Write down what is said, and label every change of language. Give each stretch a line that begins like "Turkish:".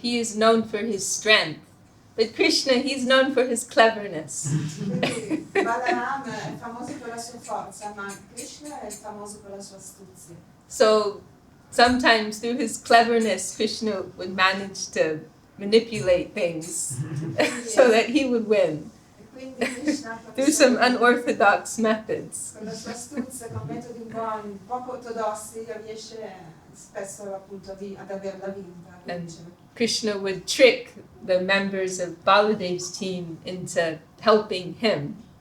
English: he is known for his strength, but Krishna, he's known for his cleverness.
Italian: Balaram è famoso per la sua forza, ma Krishna è famoso per la sua astuzia.
English: So sometimes through his cleverness, Krishna would manage to manipulate things so that he would win through some unorthodox methods.
Italian: Con la sua astuzia, con metodi un poco ortodossi, riesce spesso appunto ad averla vinta.
English: And Krishna would trick the members of Baladev's team into helping him.